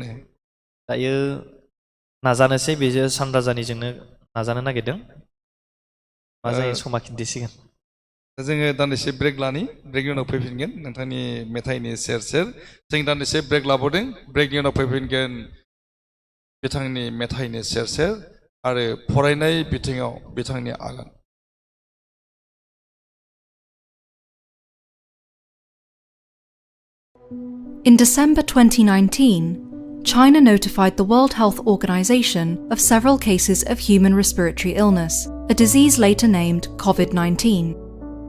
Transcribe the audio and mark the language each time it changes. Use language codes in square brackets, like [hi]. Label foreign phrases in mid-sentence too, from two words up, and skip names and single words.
[brx] दायो नाजानोसै बेजों सानराजानिजोंनो नाजानो नागिरदों मा जायो समा खिन्थिसिगोन जोङो दान्दिसे ब्रेक लानि ब्रेकनि उनाव फैफिनगोन नोंथांनि मेथाइनि सेर सेर जों दान्दिसे ब्रेक लाबावदों ब्रेकनि उनाव फैफिनगोन बिथांनि मेथाइनि सेर सेर आरो फरायनाय बिथिङाव बिथांनि आगान [en] In December 2019, China notified the World Health Organization of several cases of human respiratory illness, a disease later named COVID-19.